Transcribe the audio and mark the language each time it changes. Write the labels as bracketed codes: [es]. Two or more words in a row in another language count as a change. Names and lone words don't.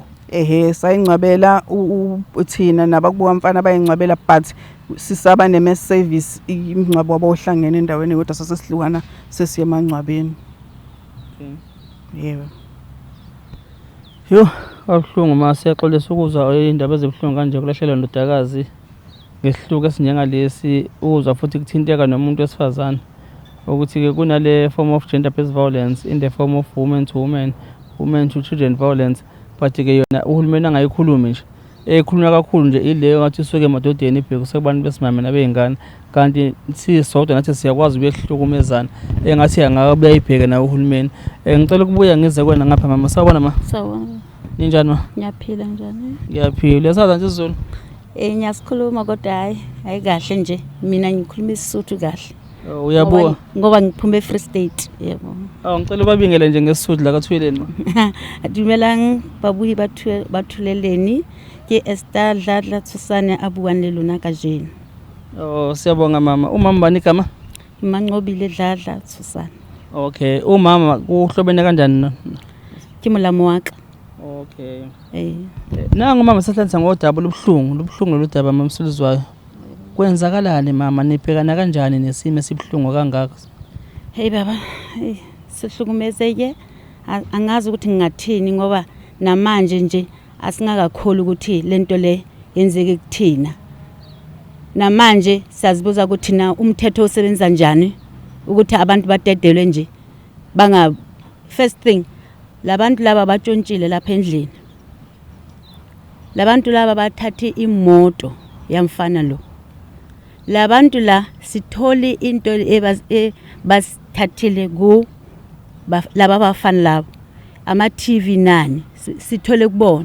[zu] Sayingcwabela uthina nabakubuka mfana bayingcwabela but sisaba ne- [en] mass service [zu] imingcwabo wabohlangene endaweni kodwa sasesihlukana sesiye emangcwabeni. Okay. Yebo. Yo, kabuhlungu siyaxolisa ukuzwa indaba ezibuhlungu kanje kulahlekelwa indodakazi ngesihluku esinjengalesi, ukuzwa futhi kuthinteka nomuntu wesifazane ukuthi-ke kunale [en] form of gender based violence in the form of women to women, women to children violence, [zu] but-ke yona uhulumeni angayikhulumi nje. Ekhulunywa kakhulu nje ileyo ngathi isuke emadodeni ibhekise kubantu besimame nabey'ngane, kanti sisodwa nathi siyakwazi ukuyehlukumezana engathi angakabe ayibheke nawo uhulumeni. Ngicela ukubuya ngize kwena ngapha mama. Sawubona ma. Sawubona. Ninjani ma? Ngiyaphila njani? Ngiyaphila. Uyasazi nje isiZulu? Ngiyasikhuluma kodwa hayi kahle nje. Mina ngikhuluma isiSuthu kahle. Uyabuka? Ngoba ngiphume eFree State, yebo. Ngicela ubabingele nje ngesisuthu la kaThweleni ma. [st] Dumelang babuhi bathuleleni ke Esther Dladla Thusane abuang le lona kajeno. [zu] Siyabonga mama. Umama bani igama? Mancobile Dladla Thusane. Okay. Umama uhlobene kanjani? [st] Ke molamo wa ka. [zu] Okay. Nangu mama sihlanza ngodaba lubuhlungu loludaba mama Msuluzwayo. Kwenzakalani mama, nibhekana kanjani nesimo esibuhlungu kangaka? Hey baba, sihlukumezeke. Angazi ukuthi ngingathini ngoba namanje nje asingakakholi ukuthi lento le yenzeke kuthina. Namanje siyazibuza ukuthi na umthetho osebenza njani ukuthi abantu badedelwe nje [en] first thing [zu] labantu laba batshontshile lapha endlini. Labantu laba bathathe imoto yamfana lo. Labantu la sithole into basithathile laba bafana labo ama TV nani sithole kubona.